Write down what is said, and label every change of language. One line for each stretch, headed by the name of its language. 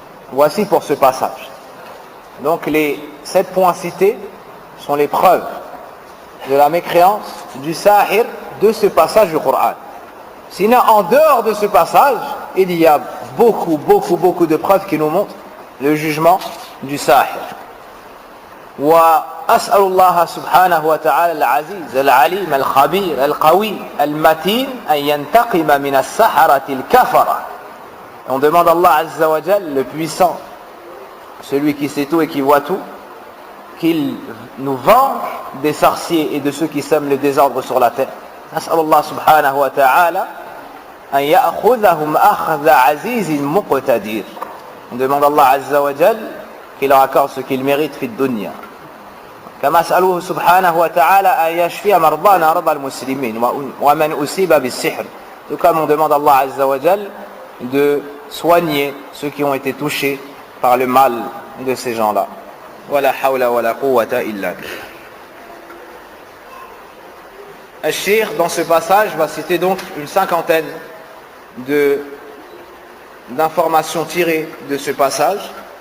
French: Voici pour ce passage. Donc les 7 points cités sont les preuves de la mécréance du sahir de ce passage du Coran. Sinon, en dehors de ce passage, il y a beaucoup de preuves qui nous montrent le jugement du sahir.
Arabic: وأسأل الله سبحانه وتعالى العزيز العليم الخبير القوي المتين أن ينتقم من السحرة الكفرة.
French: On demande à Allah Azza wa Jal, le puissant, celui qui sait tout et qui voit tout, qu'il nous venge des sorciers et de ceux qui sèment le désordre sur la terre.
Arabic: نسأل الله سبحانه وتعالى أن يأخذهم أخذ عزيز مقتدر.
French: On demande à Allah Azza wa Jal qu'il leur accorde ce qu'ils méritent
Arabic: في الدنيا. كما أسأله سبحانه وتعالى أن يشفي مرضانا مرضى المسلمين ومن أصيب بالسحر.
French: Tout comme on demande à Allah Azza wa Jal de soigner ceux qui ont été touchés par le mal de ces gens-là.
Arabic: Wala hawla wala quwwata illa billah.
French: Al-Cheikh, dans ce passage, va citer donc une 50aine d'informations tirées de ce passage.